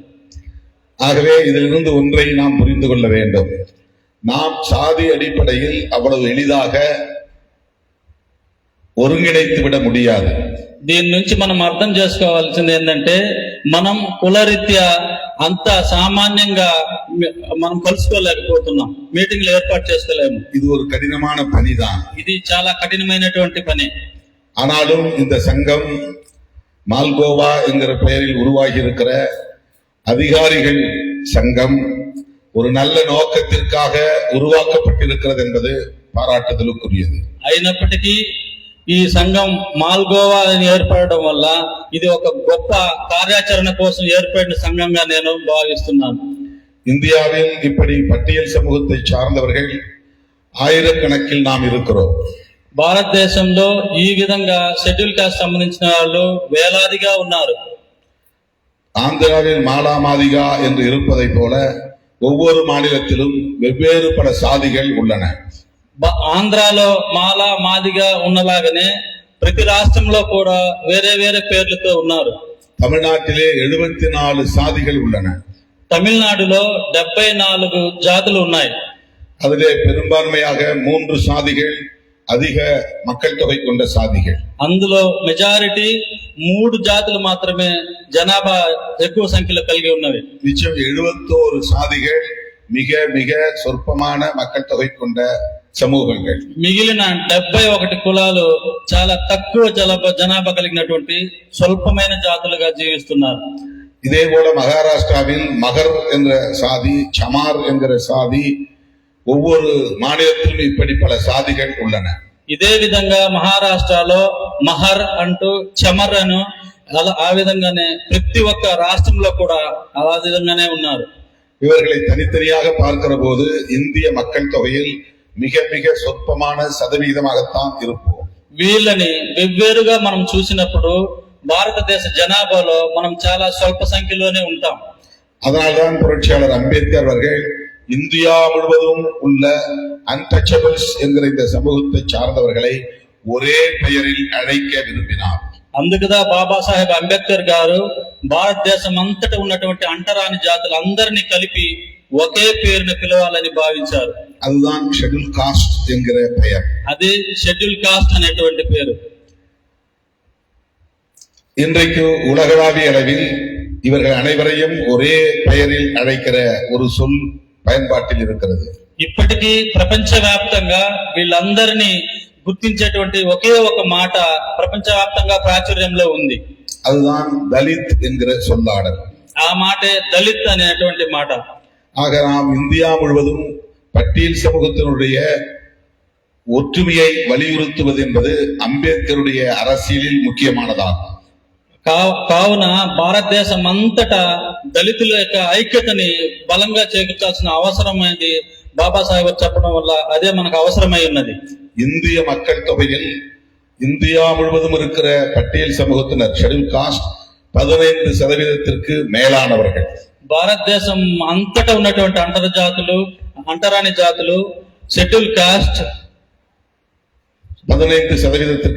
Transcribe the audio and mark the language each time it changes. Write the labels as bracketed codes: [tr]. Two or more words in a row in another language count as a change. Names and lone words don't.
[ta] ஆகவே இதிலிருந்து ஒன்றை நாம் புரிந்து கொள்ள வேண்டும், நாம் சாதி அடிப்படையில் அவ்வளவு எளிதாக ஒருங்கிணைத்து விட முடியாது. [te] దీని నుంచి మనం అర్థం చేసుకోవాల్సింది ఏంటంటే, మనం కులరీత్యా అంత సామాన్యంగా మనం కలుసుకోలేకపోతున్నాం, మీటింగ్లు ఏర్పాటు చేసుకోలేము. [ta] இது ஒரு கடினமான பணிதான். [te] ఇది చాలా కఠినమైనటువంటి పని. [ta] ஆனாலும் இந்த சங்கம் மால்கோவா என்கிற பெயரில் உருவாகி இருக்கிற அதிகாரிகள் சங்கம் ஒரு நல்ல நோக்கத்திற்காக உருவாக்கப்பட்டிருக்கிறது என்பது பாராட்டுதலுக்குரியது. [te] అయినప్పటికీ ఈ సంఘం మాల్గోవా అని ఏర్పడడం వల్ల ఇది ఒక గొప్ప కార్యాచరణ కోసం ఏర్పడిన సంఘంగా నేను భావిస్తున్నాను. [ta] இந்தியாவில் இப்படி பட்டியல் சமூகத்தை சார்ந்தவர்கள் ஆயிரக்கணக்கில் நாம் இருக்கிறோம். [te] భారతదేశంలో ఈ విధంగా [en] Scheduled Caste [te] సంబంధించిన వాళ్ళు వేలాదిగా ఉన్నారు. [ta] ஆந்திராவில் மாலாமாதிகா என்று இருப்பதை போல ஒவ்வொரு மாநிலத்திலும் வெவ்வேறு பல சாதிகள் உள்ளன. [te] ఆంధ్రాలో మాలా మాదిగా ఉన్నలాగనే ప్రతి రాష్ట్రంలో కూడా వేరే వేరే పేర్లతో ఉన్నారు. [ta] தமிழ்நாட்டிலே 74 சாதிகள் உள்ளன. [te] తమిళనాడులో 74 జాతులు ఉన్నాయి. [ta] அதிலே பெரும்பான்மையாக 3 சாதிகள் அதிக மக்கள் தொகை கொண்ட சாதிகள். [te] అందులో మెజారిటీ 3 జాతులు మాత్రమే జనాభా ఎక్కువ సంఖ్యలో కలిగి ఉన్నవి. [ta] மிச்சம் 71 சாதிகள் மிக மிக சொற்பமான மக்கள் தொகை கொண்ட సమూహங்கள். [te] మిగిలిన 71 కులాలు చాలా తక్కువ జనాభా కలిగినటువంటి స్వల్పమైన జాతులుగా జీవిస్తున్నారు. [ta] இதே போல மகாராஷ்டிராவில் மகர் என்ற சாதி, சமார் என்கிற சாதி, ஒவ்வொரு மாநிலத்திலும் இப்படி பல சாதிகள் உள்ளன. [te] ఇదే విధంగా మహారాష్ట్రలో మహర్ అంటూ చమర్ అను ఆ విధంగానే ప్రతి ఒక్క రాష్ట్రంలో కూడా ఆ విధంగానే ఉన్నారు. [ta] இவர்களை தனித்தனியாக பார்க்கிற போது இந்திய மக்கள் தொகையில் மிக மிக சொற்பமான சதவீதமாகத்தான் இருப்போம். [te] వీళ్ళని వెవ్వేరుగా మనం చూసినప్పుడు భారతదేశ జనాభాలో మనం చాలా స్వల్ప సంఖ్యలోనే ఉంటాం. [ta] அதனால்தான் புரட்சியாளர் அம்பேத்கர் அவர்கள் இந்தியா முழுவதும் உள்ள அன்டச்சபிள்ஸ் என்கிற இந்த சமூகத்தை சார்ந்தவர்களை ஒரே பெயரில் அழைக்க விரும்பினார். [te] అందుకుదా బాబాసాహెబ్ అంబేద్కర్ గారు భారతదేశం అంతటా ఉన్నటువంటి అంటరాని జాతులు అందరినీ కలిపి ఒకే పేరును పిలవాలని భావించారు. [ta] அதுதான் [en] Scheduled Caste [ta] என்கிற பெயர். [te] అది [en] Scheduled Caste [te] అనేటువంటి పేరు. [ta] இன்றைக்கு உலகளாவிய அளவில் இவர்கள் அனைவரையும் ஒரே பெயரில் அழைக்கிற ஒரு சொல் பயன்பாட்டில் இருக்கிறது. [te] ఇప్పటికీ ప్రపంచవ్యాప్తంగా వీళ్ళందరినీ గుర్తించేటువంటి ఒకే ఒక మాట ప్రపంచవ్యాప్తంగా ప్రాచుర్యంలో ఉంది. [ta] அதுதான் தலித் என்கிற சொல்லாடல். [te] ఆ మాటే దళిత్ అనేటువంటి మాట. [ta] ஆக நாம் இந்தியா முழுவதும் பட்டியல் சமூகத்தினுடைய ஒற்றுமையை வலியுறுத்துவது என்பது அம்பேத்கருடைய அரசியலில் முக்கியமானதாகும். [te] కావున భారతదేశం అంతటా దళితుల యొక్క ఐక్యతని బలంగా చేకూర్చాల్సిన అవసరమైనది బాబాసాహెబ్ చెప్పడం వల్ల అదే మనకు అవసరమై ఉన్నది. [ta] இந்திய மக்கள் தொகையில் இந்தியா முழுவதும் இருக்கிற பட்டியல் சமூகத்தினர் [en] Scheduled Caste [ta] 15% மேலானவர்கள். [te] భారతదేశం అంతటా ఉన్నటువంటి అంటరాని జాతులు [en] Scheduled Caste [te] 15%